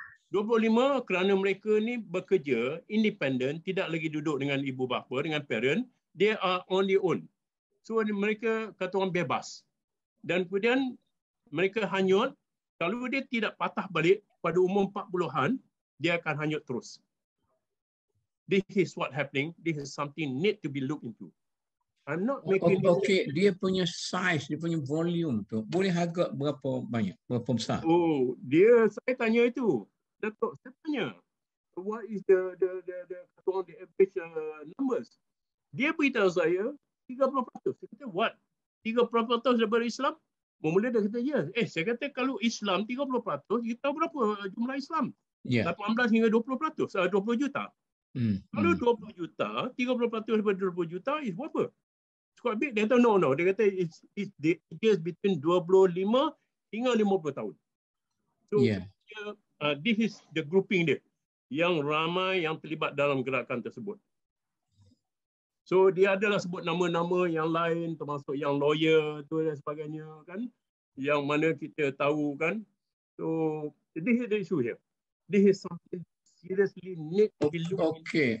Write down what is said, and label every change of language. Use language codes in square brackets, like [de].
[ms] 25 kerana mereka ni bekerja independent, tidak lagi duduk dengan ibu bapa, dengan parent, [en] they are on their own. [ms] So mereka kata orang bebas. Dan kemudian mereka hanyut. Kalau dia tidak patah balik pada umur 40-an, dia akan hanyut terus. [en] This is what happening. This is something need to be looked into. I'm not making [ms] okay, dia punya size, dia punya volume tu boleh agak berapa banyak, berapa besar? Oh, saya tanya itu. [en] Datuk, [ms] saya tanya, [en] what is the average numbers? [ms] Dia beritahu saya 30%. Saya kata, what? 30% daripada Islam? Mula dia kata, ya. Saya kata kalau Islam 30%, kita tahu berapa jumlah Islam? 18 hingga 20%, 20 juta. Kalau 20 juta, 30% daripada 20 juta is berapa? [en] Quite big. [ms] Dia kata, [en] no. Dia kata, it's the ages between 25 [ms] hingga 50 tahun. [en] So, this is the grouping dia. [ms] Yang ramai yang terlibat dalam gerakan tersebut. So dia adalah sebut nama-nama yang lain termasuk yang lawyer tu dan sebagainya kan, yang mana kita tahu kan. [en] So this is the issue here. This is something seriously need to be looked into.